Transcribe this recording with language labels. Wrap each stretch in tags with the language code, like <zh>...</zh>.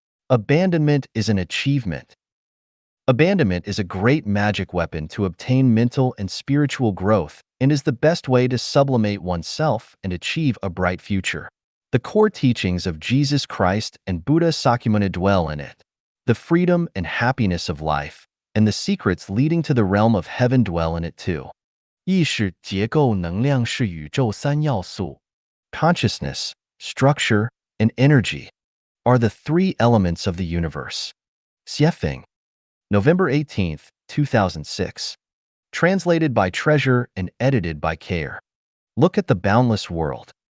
<en>Abandonment is an achievement. Abandonment is a great magic weapon to obtain mental and spiritual growth and is the best way to sublimate oneself and achieve a bright future. The core teachings of Jesus Christ and Buddha Sakyamuni dwell in it. The freedom and happiness of life and the secrets leading to the realm of heaven dwell in it too.</en> <zh>意识结构能量是宇宙三要素.</zh> <en>Consciousness, structure, and energy are the 3 elements of the universe. Xiefeng, November 18, 2006. translated by treasure and edited by care. Look at the boundless world.</en>